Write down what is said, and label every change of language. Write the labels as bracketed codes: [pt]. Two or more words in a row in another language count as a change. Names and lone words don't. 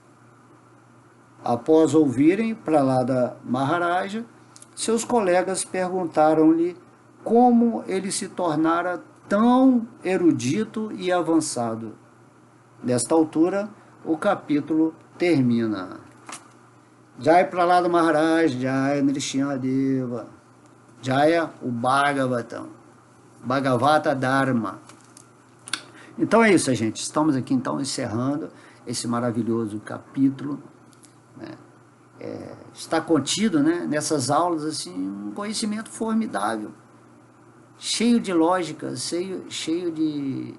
[pt] Após ouvirem Prahlada Maharaja, seus colegas perguntaram-lhe como ele se tornara tão erudito e avançado. Nesta altura, o capítulo termina. Jai Prahlada Maharaj, Jai Nrsimhadeva, Jaya o Bhagavatam, Bhagavata Dharma. Então é isso, gente. Estamos aqui então encerrando esse maravilhoso capítulo, né? Está contido, né, nessas aulas assim, um conhecimento formidável, cheio de lógica, cheio de